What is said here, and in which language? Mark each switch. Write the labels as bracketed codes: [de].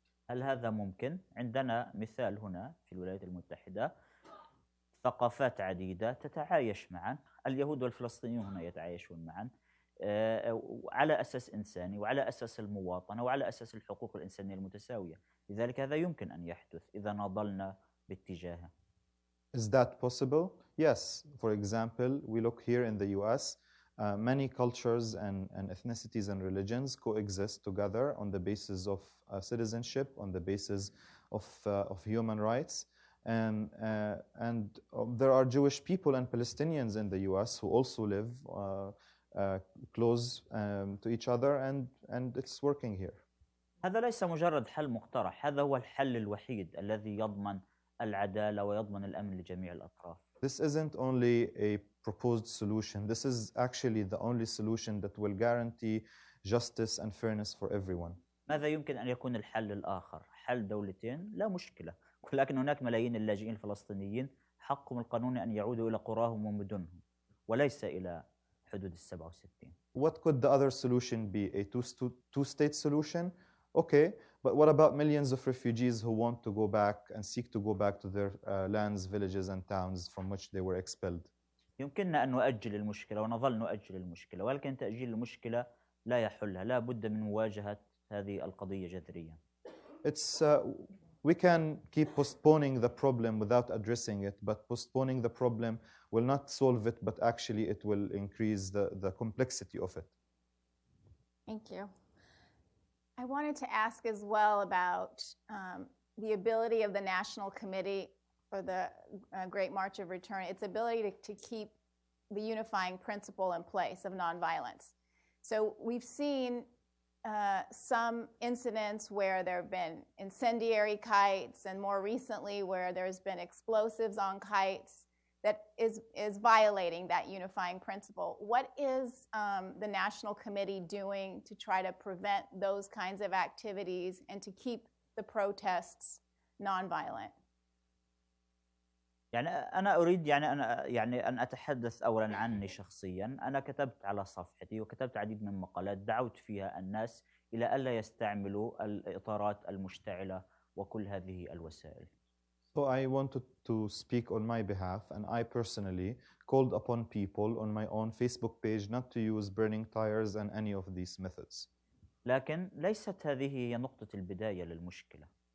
[ar] هل هذا ممكن؟ عندنا مثال هنا في الولايات المتحدة، ثقافات عديدة تتعايش معا، اليهود والفلسطينيون هنا يتعايشون معا على أساس إنساني وعلى أساس المواطنة وعلى أساس الحقوق الإنسانية المتساوية. لذلك هذا يمكن أن يحدث إذا ناضلنا باتجاهه. [en] Is that possible? Yes. For example, we look here in the US, many cultures and ethnicities and religions coexist together on the basis of citizenship, on the basis of human rights. And there are Jewish people and Palestinians in the US who also live close to each other, and it's working here. [ar] هذا ليس مجرد حل مقترح، هذا هو الحل الوحيد الذي يضمن العدالة ويضمن الأمن لجميع الأطراف. [en] This isn't only a proposed solution. This is actually the only solution that will guarantee justice and fairness for everyone. [ar] ماذا يمكن أن يكون الحل الآخر؟ حل دولتين؟ لا مشكلة، ولكن هناك ملايين اللاجئين الفلسطينيين حقهم القانوني أن يعودوا إلى قراهم ومدنهم وليس إلى حدود 67. [en] What could the other solution be? A two-state solution? Okay, but what about millions of refugees who want to go back and seek to go back to their lands, villages and towns from which they were expelled? [ar] يمكننا أن نؤجل المشكلة ونظل نؤجل المشكلة، ولكن تأجيل المشكلة لا يحلها، لا بد من مواجهة هذه القضية جذريا. [en] We can keep postponing the problem without addressing it, but postponing the problem will not solve it, but actually it will increase the complexity of it. Thank you. I wanted to ask as well about the ability of the National Committee for the Great March of Return, its ability to keep the unifying principle in place of nonviolence. So we've seen some incidents where there have been incendiary kites, and more recently where there's been explosives on kites that is violating that unifying principle. What is the National Committee doing to try to prevent those kinds of activities and to keep the protests nonviolent? [ar] يعني أنا أريد أن أتحدث أولاً عني شخصياً. أنا كتبت على صفحتي وكتبت عديد من المقالات دعوت فيها الناس إلى ألا يستعملوا الإطارات المشتعلة وكل هذه الوسائل. [en] So I wanted to speak on my behalf, and I personally called upon people on my own Facebook page not to use burning tires and any of these methods. [ar] لكن ليست هذه هي نقطة البداية للمشكلة.